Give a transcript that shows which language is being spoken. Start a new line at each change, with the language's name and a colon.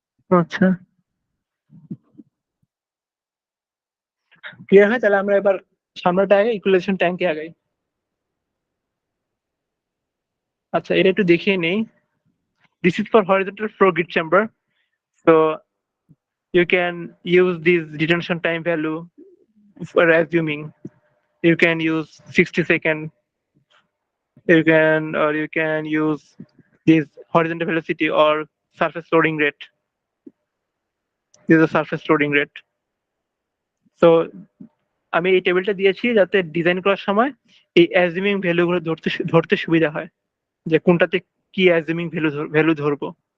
Bangla: আচ্ছা, ক্লিয়ার হয়, তাহলে আমরা এবার সামনেটা আগে ইকুয়ালাইজেশন ট্যাঙ্কে আগাই। আচ্ছা, এটা একটু দেখিয়ে নেই।
English: This is for horizontal flow grid chamber. So you can use this detention time value for assuming. You can use 60 seconds. You can use this horizontal velocity or surface loading rate. This is a surface loading rate.
Bangla: So আমি এই টেবিলটা দিয়েছি যাতে design করার সময় এই assuming ভ্যালুগুলো ধরতে সুবিধা হয়, যে কোনটাতে কি অ্যাজিউমিং ভ্যালু ধরবো।